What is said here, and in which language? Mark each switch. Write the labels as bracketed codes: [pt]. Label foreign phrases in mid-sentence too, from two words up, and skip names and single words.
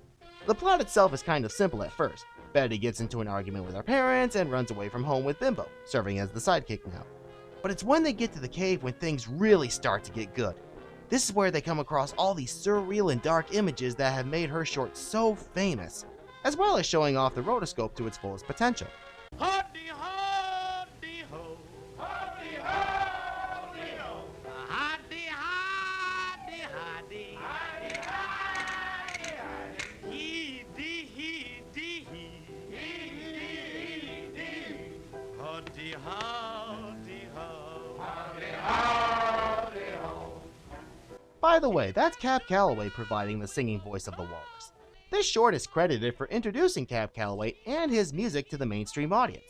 [en] The plot itself is kind of simple at first. Betty gets into an argument with her parents and runs away from home with Bimbo, serving as the sidekick now. But it's when they get to the cave when things really start to get good. This is where they come across all these surreal and dark images that have made her short so famous, as well as showing off the rotoscope to its fullest potential. Hoddy, hoddy, ho. Hoddy, hoddy, ho. Hoddy, hoddy, hoddy. Hoddy, hoddy, hoddy. Hee-dee, hee-dee, hee. Hee-dee, hee-dee. Hoddy, hoddy, ho. Hoddy, hoddy, ho. By the way, that's Cab Calloway providing the singing voice of the walrus. This short is credited for introducing Cab Calloway and his music to the mainstream audience.